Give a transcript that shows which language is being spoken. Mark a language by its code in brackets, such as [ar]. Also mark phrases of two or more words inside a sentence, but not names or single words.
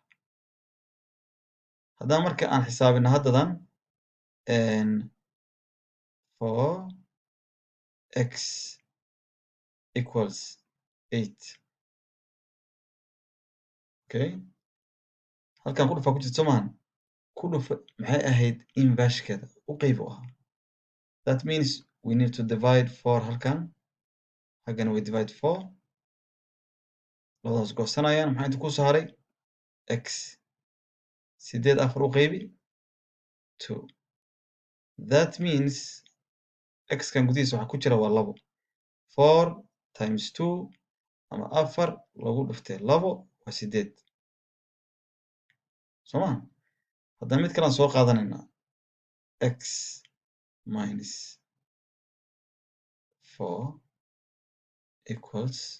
[so] haddaan marka aan xisaabino haddadan 4x equals 8. Okay? halkan ku dhufa ku jirto maahan ku dhufa maxay ahayd inverse-keeda u qayb u ahaa. [en] That means we need to divide 4 [so] halkan xaggana [en] we divide [so] 4 labadaas goosanayaan maxaa inta ku soo haray x 8 4 u qaybi 2. [en] That means [so] x-kan gudihiisa waxaa ku jira waa 2. 4 times 2 ama 4 lagu dhuftay 2 waa 8. soo ma haddana mid kalaan soo qaadanaynaa [en] x minus 4 equals